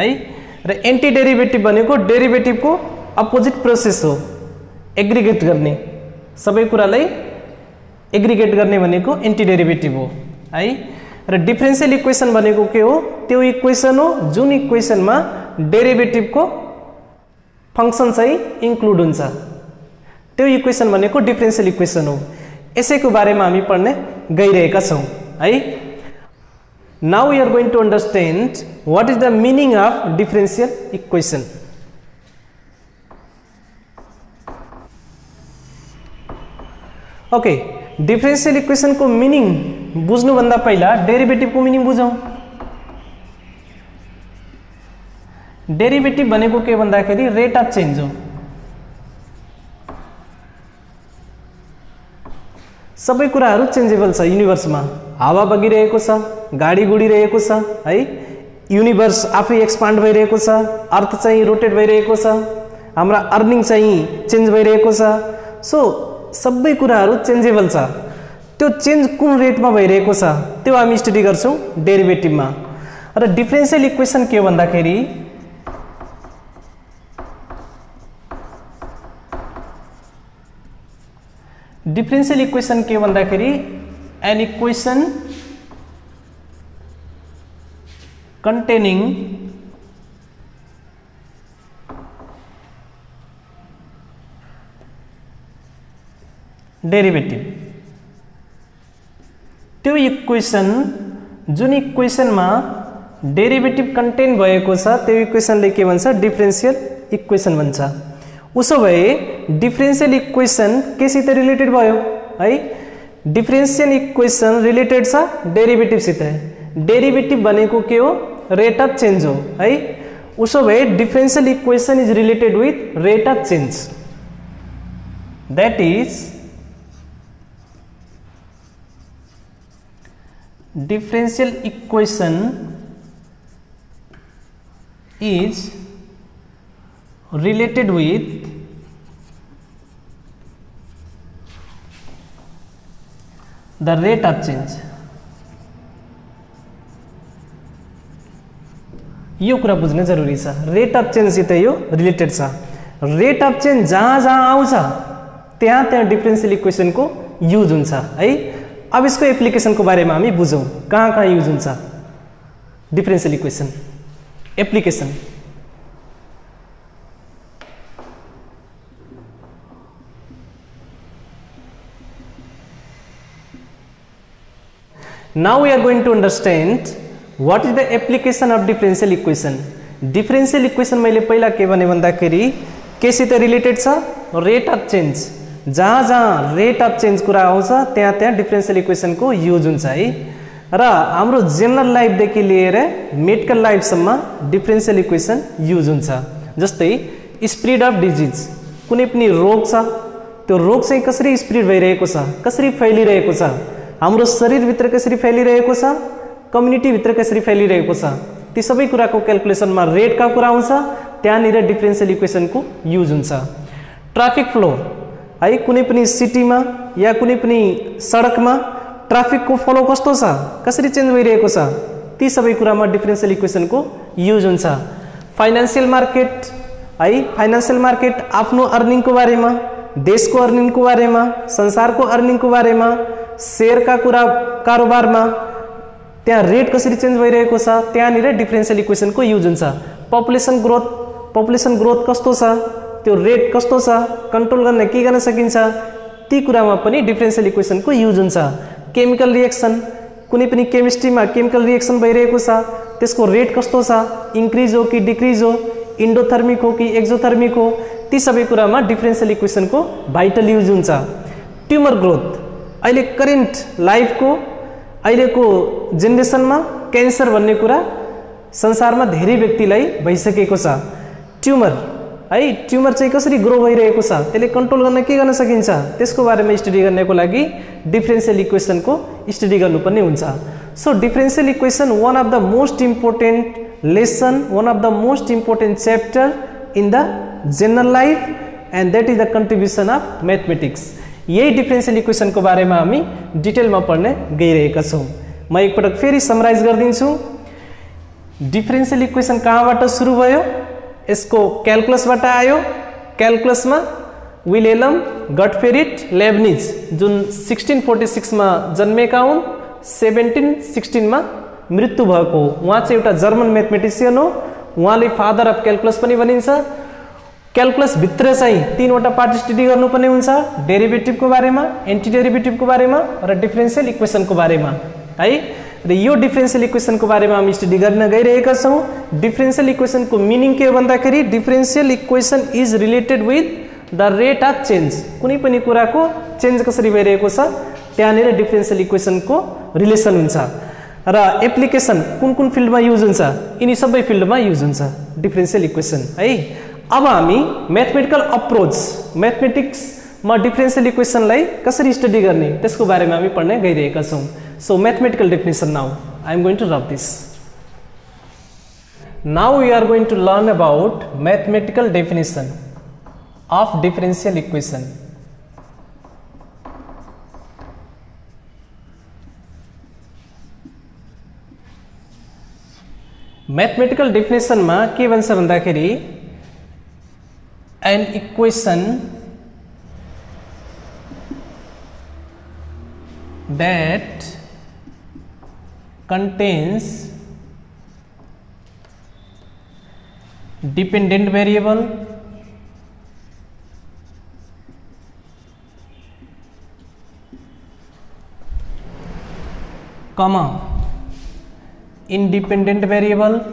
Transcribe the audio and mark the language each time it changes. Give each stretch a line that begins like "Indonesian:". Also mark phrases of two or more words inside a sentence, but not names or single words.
Nepali: र
English: anti derivative
Nepali: भनेको डेरिभेटिभ को
English: opposite process
Nepali: हो, एग्रिगेट गर्ने, सबै कुरालाई एग्रिगेट गर्ने भनेको
English: anti derivative
Nepali: हो है. र
English: differential equation
Nepali: भनेको के हो, त्यो इक्वेशन हो जुन इक्वेशनमा डेरिभेटिभ को फंक्शन चाहिँ इन्क्लुड हुन्छ, त्यो इक्वेशन भनेको
English: differential equation
Nepali: हो. यसैको बारेमा हामी पढ्ने गइरहेका छौं है.
English: now we are going to understand what is the meaning of differential equation.
Nepali: ओके,
English: differential equation
Nepali: को मिनिङ बुझ्नु भन्दा पहिला डेरिभेटिभ को मिनिङ बुझौं. डेरिभेटिभ भनेको के भन्दाखेरि
English: rate of change
Nepali: हो. सबै कुराहरू चेन्जेबल छ युनिभर्समा. हावा बगिरहेको छ, गाडी गुडिरहेको छ है, युनिभर्स आफै एक्सपान्ड भइरहेको छ, अर्थ चाहिँ रोटेट भइरहेको छ, हाम्रा अर्निङ चाहिँ चेन्ज भइरहेको छ. सो सबै कुराहरू चेन्जेबल छ. त्यो चेन्ज कुन रेटमा भइरहेको छ त्यो हामी स्टडी गर्छौं डेरिभेटिभमा. र
English: differential equation
Nepali: के भन्दाखेरि
English: differential equation
Nepali: के भन्दाखेरि
English: an equation containing derivative.
Nepali: त्यो इक्वेशन जुन इक्वेशनमा डेरिभेटिभ कन्टेन भएको छ त्यो इक्वेशनले के भन्छ,
English: differential equation
Nepali: भन्छ. उसो भए
English: differential equation
Nepali: केसित रिलेटेड भयो है.
English: differential equation related
Nepali: छ डेरिभेटिभ सित. डेरिभेटिभ भनेको के हो,
English: rate of change
Nepali: हो है. उसो भए
English: differential equation is related with rate of change. that is differential equation is related with the rate of change।
Nepali: यो कुरा बुझ्न जरुरी छ।
English: rate of change
Nepali: सित यो रिलेटेड छ।
English: rate of change
Nepali: जहाँ जहाँ आउँछ त्यहाँ त्यहाँ
English: differential equation
Nepali: को यूज हुन्छ है। अब इसको एप्लीकेशन को
Hindi: बारे में
Nepali: हामी बुझौं, कहाँ कहाँ यूज हुन्छ
English: differential equation application. Now we are going to understand what is the application of differential equation। differential equation
Nepali: मैले पहिला के भने भन्दाखेरि केसित रिलेटेड छ,
English: rate of change.
Nepali: जहाँ जहाँ
English: rate of change
Nepali: कुरा आउँछ त्यहाँ त्यहाँ
English: differential equation
Nepali: को यूज हुन्छ है। र हाम्रो
English: general life
Nepali: देखि लिएर
English: medical life
Nepali: सम्म
English: differential equation use
Nepali: हुन्छ। जस्तै
English: spread of disease,
Nepali: कुनै पनि रोग छ, त्यो रोग चाहिँ कसरी स्प्रेड भइरहेको छ, कसरी फैलिरहेको छ, हाम्रो शरीर भित्र कसरी फैलिरहेको छ, कम्युनिटी भित्र कसरी फैलिरहेको छ, ती सबै कुराको क्याल्कुलेसनमा रेट का कुरा आउँछ, त्यहाँनिर
English: differential equation
Nepali: को यूज हुन्छ।
English: traffic flow
Nepali: है, कुनै पनि सिटीमा या कुनै पनि सडकमा ट्राफिक को फ्लो कस्तो छ, कसरी चेन्ज भइरहेको छ, ती सबै कुरामा
English: differential equation
Nepali: को यूज हुन्छ।
English: financial market
Nepali: है,
English: financial market
Nepali: आफ्नो अर्निङ को बारेमा, देश को अर्निङ को बारेमा, संसार को अर्निङ को बारेमा, शेयर का कुरा कारोबारमा त्यहाँ रेट कसरी चेन्ज भइरहेको छ, त्यहाँनिर
English: differential equation
Nepali: को यूज हुन्छ।
English: population growth
Nepali: कस्तो छ, त्यो रेट कस्तो छ, कन्ट्रोल गर्न के गर्न सकिन्छ, ती कुरामा पनि
English: differential equation
Nepali: को यूज हुन्छ।
English: chemical reaction,
Nepali: कुनै पनि केमिस्ट्रीमा
English: chemical reaction
Nepali: भइरहेको छ, त्यसको रेट कस्तो छ, इन्क्रिज हो कि डिक्रिज हो, इन्डोथर्मिक हो कि एक्सोथर्मिक हो, ती सबै कुरामा
English: differential equation
Nepali: को
English: vital use
Nepali: हुन्छ।
English: tumor growth,
Nepali: अहिले
English: current lifeको
Nepali: अहिलेको जेनेरेसनमा क्यान्सर भन्ने कुरा संसारमा धेरै व्यक्तिलाई भइसकेको छ। ट्युमर है, ट्युमर चाहिँ कसरी ग्रो भइरहेको छ, त्यसले कन्ट्रोल गर्न के गर्न सकिन्छ, त्यसको बारेमा स्टडी गर्नको लागि
English: differential equation
Nepali: को स्टडी गर्नुपर्ने हुन्छ।
English: so differential equation one of the most important lesson, one of the most important chapter in the general life and that is the contribution of mathematics.
Nepali: यही
English: differential equation
Nepali: को
Hindi: बारे में
Nepali: हामी डिटेल में पढ्ने गइरहेका छौं। म एकपटक फेरि समराइज गर्दिन्छु।
English: differential equation
Nepali: कहाँबाट सुरु भयो, यसको क्याल्कुलसबाट आयो। क्याल्कुलसमा विलेम गटफ्रेड लेब्निज जुन 1646 मा जन्मेका हुन्, 1716 मा मृत्यु भएको। उहाँ चाहिँ एउटा
English: German mathematician
Nepali: हो। उहाँले
English: father of calculus
Nepali: पनि भनिन्छ। क्याल्कुलस भित्र चाहिँ तीनवटा पार्ट स्टडी गर्नुपर्ने हुन्छ, डेरिभेटिभ को बारेमा,
English: anti derivative
Nepali: को बारेमा र
English: differential equation
Nepali: को बारेमा है। र यो
English: differential equation
Nepali: को बारेमा हामी स्टडी गर्न गइरहेका छौं।
English: differential equation
Nepali: को मिनिङ के हो भन्दाखेरि
English: differential equation is related with the rate of change.
Nepali: कुनै पनि कुराको चेन्ज कसरी भइरहेको छ त्यहाँनिर
English: differential equation
Nepali: को रिलेसन हुन्छ। र एप्लिकेसन कुन कुन फिल्डमा युज हुन्छ, यिनी सबै फिल्डमा युज हुन्छ
English: differential equation
Nepali: है। अब हामी
English: mathematical approach,
Nepali: मैथमेटिक्स में
English: differential equation
Nepali: लाई कसरी स्टडी गर्ने त्यसको बारेमा हामी पढ्ने गइरहेका छौं।
English: so mathematical definition now I am going to rub this now we are going to learn about mathematical definition of differential equation. Mathematical definition
Nepali: मा के भन्छ भन्दाखेरि
English: an equation that contains dependent variable comma independent variable